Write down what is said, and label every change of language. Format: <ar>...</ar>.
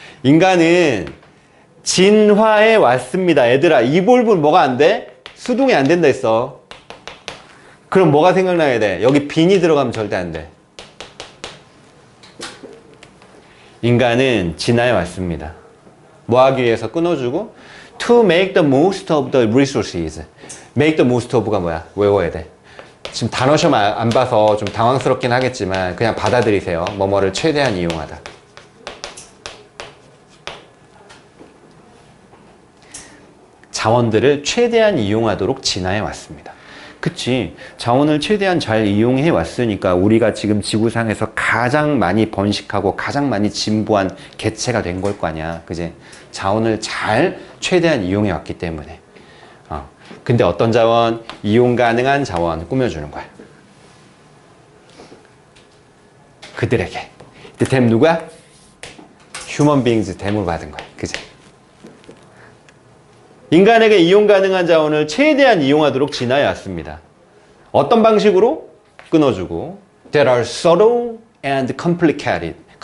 <ko>인간은 진화해 왔습니다. 얘들아, 이 볼분 뭐가 안 돼? 수동이 안 된다 했어. 그럼 뭐가 생각나야 돼? 여기 빈이 들어가면 절대 안 돼. 인간은 진화해 왔습니다. 뭐 하기 위해서? 끊어주고</ko> <en>to make the most of the resources. make the most of</en> <ko>가 뭐야? 외워야 돼. 지금 단어 시험 안 봐서 좀 당황스럽긴 하겠지만 그냥 받아들이세요. 뭐뭐를 최대한 이용하다. 자원들을 최대한 이용하도록 진화해 왔습니다. 그치? 자원을 최대한 잘 이용해 왔으니까 우리가 지금 지구상에서 가장 많이 번식하고 가장 많이 진보한 개체가 된 걸 거 아니야. 그지? 자원을 잘 최대한 이용해 왔기 때문에. 근데 어떤 자원? 이용 가능한 자원 꾸며주는 거야. 그들에게. 이때 댐 누구야?</ko> <en>Human beings</en> <ko>댐으로 받은 거야. 그지? 인간에게 이용 가능한 자원을 최대한 이용하도록 진화해 왔습니다. 어떤 방식으로? 끊어주고</ko> <en>That are subtle and complicated.</en>